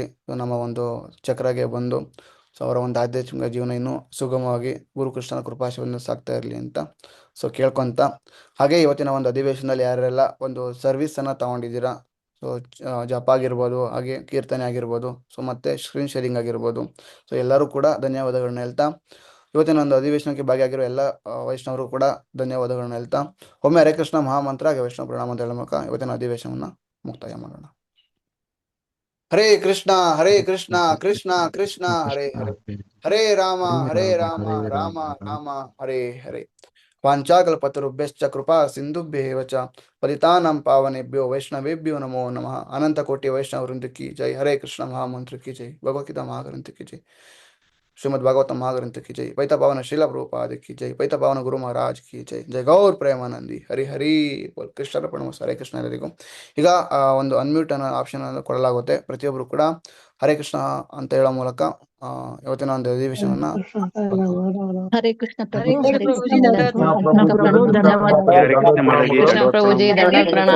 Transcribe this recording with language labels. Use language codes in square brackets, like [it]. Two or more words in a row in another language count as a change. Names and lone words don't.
[kn] ಸೊ ನಮ್ಮ ಒಂದು ಚಕ್ರಗೆ ಬಂದು ಸೊ ಅವರ ಒಂದು ಆಧ್ಯಾತ್ಮಿಕ ಜೀವನ ಇನ್ನೂ ಸುಗಮವಾಗಿ ಗುರುಕೃಷ್ಣನ ಕೃಪಾಶವನ್ನು ಸಾಕ್ತಾ ಇರಲಿ ಅಂತ ಸೊ ಕೇಳ್ಕೊಂತ, ಹಾಗೆ ಇವತ್ತಿನ ಒಂದು ಅಧಿವೇಶನದಲ್ಲಿ ಯಾರೆಲ್ಲ ಒಂದು ಸರ್ವಿಸನ್ನು ತಗೊಂಡಿದ್ದೀರಾ, ಸೊ ಜಪ ಆಗಿರ್ಬೋದು, ಹಾಗೆ ಕೀರ್ತನೆ ಆಗಿರ್ಬೋದು, ಸೊ ಮತ್ತೆ [en] screen sharing [kn] ಆಗಿರ್ಬೋದು, ಸೊ ಎಲ್ಲರೂ ಕೂಡ ಧನ್ಯವಾದಗಳನ್ನ ಹೇಳ್ತಾ ಇವತ್ತಿನ ಒಂದು ಅಧಿವೇಶನಕ್ಕೆ ಭಾಗಿಯಾಗಿರೋ ಎಲ್ಲ ವೈಷ್ಣವರು ಕೂಡ ಧನ್ಯವಾದಗಳನ್ನ ಹೇಳ್ತಾ ಒಮ್ಮೆ ಹರೇ ಕೃಷ್ಣ ಮಹಾಮಂತ್ರ ಹಾಗೆ ವೈಷ್ಣವ ಪ್ರಣಾಮ ಅಂತ ಹೇಳೋ ಮೂಲಕ ಇವತ್ತಿನ ಅಧಿವೇಶನವನ್ನ ಮುಕ್ತಾಯ ಮಾಡೋಣ. [sa] ಹರೇ ಕೃಷ್ಣ ಕೃಷ್ಣ ಕೃಷ್ಣ ಹರೇ ಹರೇ, ಹರೇ ರಾಮ ರಾಮ ರಾಮ ಹರೇ ಹರೇ. ವಾಂಚಾಕಲ್ಪತರುಭ್ಯಶ್ಚ ಕೃಪಾ ಸಿಂಧುಭ್ಯೇವ ಚ ಪತಿತಾನಾಂ ಪಾವನೇಭ್ಯೋ ವೈಷ್ಣವೇಭ್ಯೋ ನಮೋ ನಮಃ. [hi] अनंत कोटि वैष्णव वृंद की जय. हरे कृष्ण महामंत्र की जय. भगवद्गीता महाग्रंथ की जय. श्रीमद् भागवत महाग्रंथ की जय. पैता पावन श्रीला प्रभुपाद की जय. पैता पावन गुरु महाराज की जय. जय गौर प्रेमानंदी. हरि हरि [kn] ಕೃಷ್ಣಾರ್ಪಣ. ಹರೇ ಕೃಷ್ಣ ಎಲ್ಲರಿಗೂ. ಈಗ ಒಂದು ಅನ್ಮ್ಯೂಟ್ ಅನ್ನೋ ಆಪ್ಷನ್ ಅನ್ನು ಕೊಡಲಾಗುತ್ತೆ. ಪ್ರತಿಯೊಬ್ಬರು ಕೂಡ ಹರೇ ಕೃಷ್ಣ ಅಂತ ಹೇಳೋ ಮೂಲಕ ಇವತ್ತಿನ ಒಂದು ಅಧಿವೇಶನವನ್ನ ಹರೇ ಕೃಷ್ಣ ಪ್ರಭು. ಹರೇ ಹರೇ ಕೃಷ್ಣ ಕೃಷ್ಣ ಪ್ರಭು. ಧನ್ಯವಾದ ಕೃಷ್ಣ ಪ್ರಭುಜಿ. ದಂಡವತ್ ಪ್ರಣಾಮ.